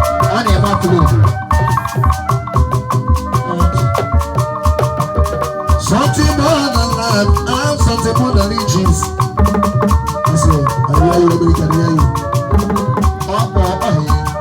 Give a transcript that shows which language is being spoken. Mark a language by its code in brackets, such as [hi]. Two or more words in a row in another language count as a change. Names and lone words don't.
[ig] A na-eme upload. [en] Something more than life, I'm something more than riches. I say, I hear you, I hear you. [ig] Ọ bụ ọkpa ya.